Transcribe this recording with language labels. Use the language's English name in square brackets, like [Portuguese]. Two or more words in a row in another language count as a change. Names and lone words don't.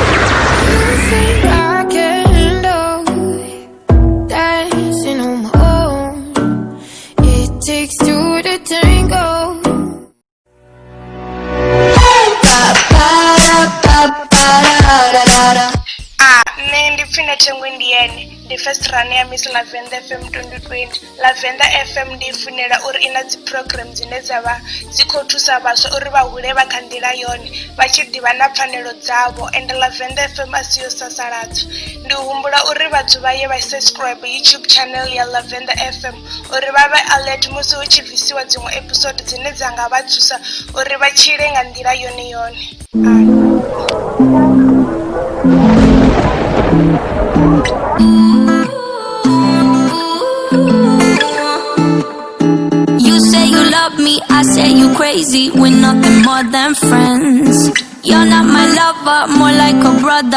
[English] I can't handle dancing on my own. It takes two to tango. The first run ya Miss Lavender FM 2020. [Venda] Lavender FM ndifunela uri ina dzi programs dzine dzavha dzikho thusa vhaswa uri vha hule vha kha nḓila yone vha tshi ḓivha na pfanelo dzavho, and Lavender FM asiyo sasaladzo. Ndi humbula uri vhathu vha ye vha [English] subscribe YouTube channel [Venda] ya Lavender FM uri vha vhe alert musi hu tshi bvisiwa dziṅwe episode dzine dza nga vha thusa uri vha tshile nga nḓila yone. [English] You say you love me, I say you crazy. We're nothing more than friends. You're not my lover, more like a brother.